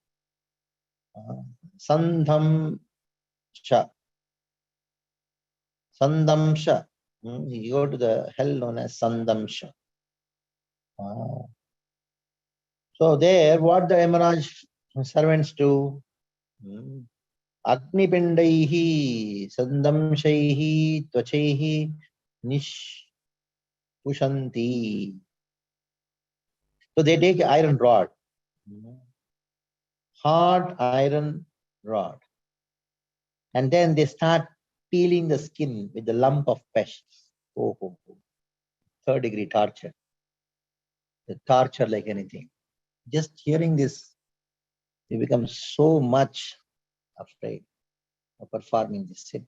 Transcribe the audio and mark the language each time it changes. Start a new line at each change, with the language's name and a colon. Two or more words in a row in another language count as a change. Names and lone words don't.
English: Sandhamsha. Sandamsha. You go to the hell known as Sandamsha. So there, what the Yamaraj servants do?
Sanskrit: Agnipindaihi, sandamshaihi, tvachaihi, nishpushanti.
English: So they take iron rod, hard iron rod, and then they start peeling the skin with the lump of flesh. Oh. Third-degree torture. The torture like anything. Just hearing this, you become so much afraid of performing this sin.